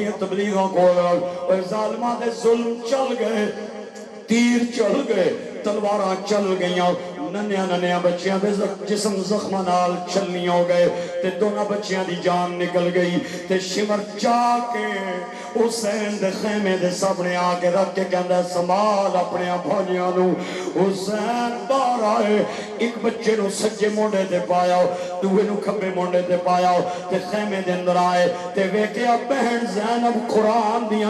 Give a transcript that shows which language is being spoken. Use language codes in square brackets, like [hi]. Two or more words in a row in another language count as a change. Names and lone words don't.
[pa] تبلیغاں کول رکھ اور ظالماں دے ظلم چل گئے تیر چل گئے تلواراں چل گئیاں ننیا ننیا بچیاں دے جسم زخماں نال چھلنی ہو گئے تے دونوں بچیاں دی جان نکل گئی تے شمر چاہ کے حسین دے خیمے دے سامنے آ کے رکھ کے کہندا سنبھال اپنے بھائیاں نو حسین باہر آئے ایک بچے نو سجے مونڈے تے پایا دوے نو کھبے مونڈے تے پایا تے خیمے دے اندر آئے تے ویکھیا بہن زینب قرآن دیاں